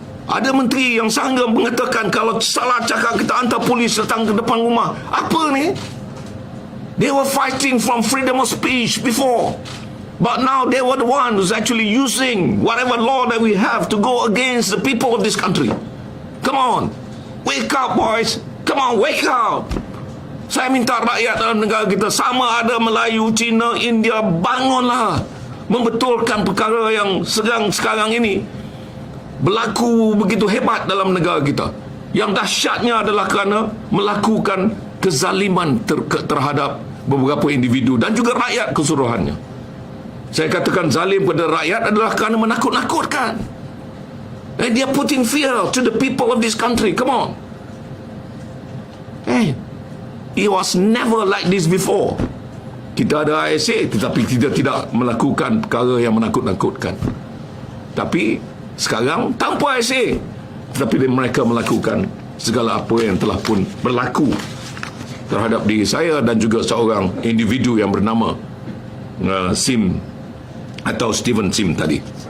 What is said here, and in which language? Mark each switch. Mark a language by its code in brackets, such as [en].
[ms] Ada menteri yang sanggup mengatakan kalau salah cakap kita hantar polis datang ke depan rumah. Apa ni? [en] They were fighting from freedom of speech before, but now they were the ones who's actually using whatever law that we have to go against the people of this country. Come on. Wake up, boys. Come on, wake up. [ms] Saya minta rakyat dalam negara kita, sama ada Melayu, Cina, India, bangunlah. Membetulkan perkara yang sekarang ini berlaku begitu hebat dalam negara kita. Yang dahsyatnya adalah kerana melakukan kezaliman terhadap beberapa individu dan juga rakyat keseluruhannya. Saya katakan zalim kepada rakyat adalah kerana menakut-nakutkan. [en] And they are putting fear to the people of this country. Come on. Hey, it was never like this before. [ms] Kita ada ISA, tetapi kita tidak melakukan perkara yang menakut-nakutkan. Tapi sekarang tanpa ISA, tetapi mereka melakukan segala apa yang telah pun berlaku terhadap diri saya dan juga seorang individu yang bernama Sim atau Steven Sim tadi.